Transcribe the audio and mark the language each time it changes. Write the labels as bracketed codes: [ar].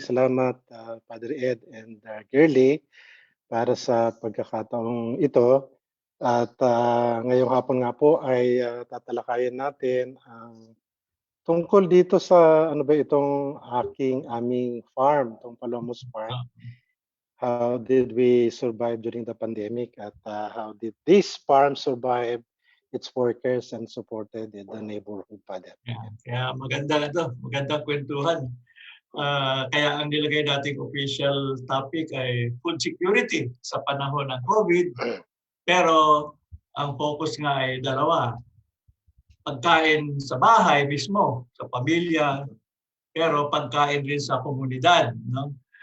[tl] Salamat, Padre Ed and Girlie, para sa pagkakataong ito. At ngayong hapon nga po ay tatalakayin natin ang tungkol dito sa itong aming farm, itong Palomo's Farm. [en] How did we survive during the pandemic [tl] at [en] how did this farm survive its workers and supported the neighborhood [tl] pa din. Kaya magandang kwentuhan. Kaya ang nilagay nating [en] official topic [tl] ay [en] food security [tl] sa panahon ng COVID. Pero ang focus nga ay dalawa. Pagkain sa bahay mismo, sa pamilya, pero pagkain din sa komunidad. No?